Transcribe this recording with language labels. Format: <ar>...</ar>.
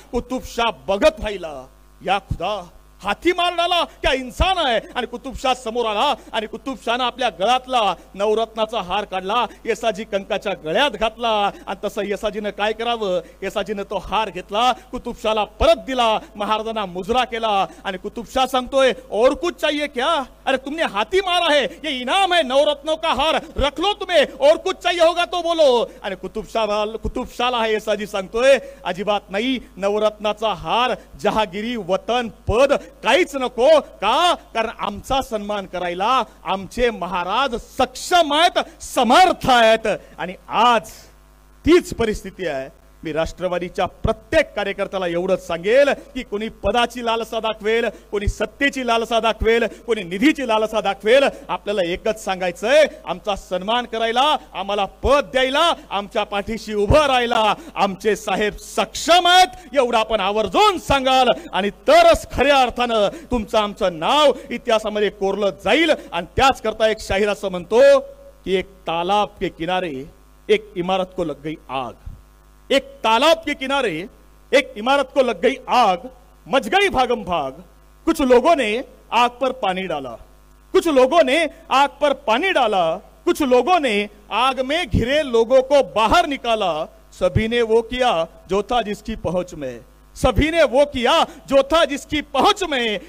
<mr>कुतुबशाह बघत राहिला. या खुदा, हाती मारणारा त्या इंसान आहे. आणि कुतुबशाह समोर आला आणि कुतुबशाहनं आपल्या गळ्यातला नवरत्नाचा हार काढला, येसाजी कंकाच्या गळ्यात घातला. आणि तसं येसाजीनं काय करावं, येसाजीनं तो हार घेतला, कुतुबशाहला परत दिला, महाराजांना मुजरा केला.</mr> <hi>आणि कुतुबशाह सांगतोय, और कुछ चाहिए क्या? अरे तुमने हाथी मारा है, ये इनाम है, नवरत्नों का हार रख लो तुम्हें, और कुछ चाहिए होगा तो बोलो.</hi> <mr>आणि कुतुबशाहला येसाजी सांगतोय, अजिबात नाही, नवरत्नाचा हार, जहागिरी, वतन, पद काहीच नको का, कारण आमचा सन्मान करायला आमचे महाराज सक्षम आहेत, समर्थ आहेत. आणि आज तीच परिस्थिती आहे. मी राष्ट्रवादीच्या प्रत्येक कार्यकर्त्याला एवढंच सांगेल की कोणी पदाची लालसा दाखवेल, कोणी सत्तेची लालसा दाखवेल, कोणी निधीची लालसा दाखवेल, आपल्याला एकच सांगायचंय, आमचा सन्मान करायला, आम्हाला पद द्यायला, आमच्या पाठीशी उभं राहायला आमचे साहेब सक्षम आहेत, एवढं आपण आवर्जून सांगाल. आणि तरच खऱ्या अर्थानं तुमचं आमचं नाव इतिहासामध्ये कोरलं जाईल.</mr> <hi>आणि त्याच करता एक शाहीर असं म्हणतो की एक तालाब के किनारे एक इमारत को लग गई आग, एक तालाब के किनारे एक इमारत को लग गई आग, मच गई भागम भाग, कुछ लोगों ने आग पर पानी डाला, कुछ लोगों ने आग पर पानी डाला, कुछ लोगों ने आग में घिरे लोगों को बाहर निकाला, सभी ने वो किया जो था जिसकी पहुंच में, सभी ने वो किया जो था जिसकी पहुंच में.</hi>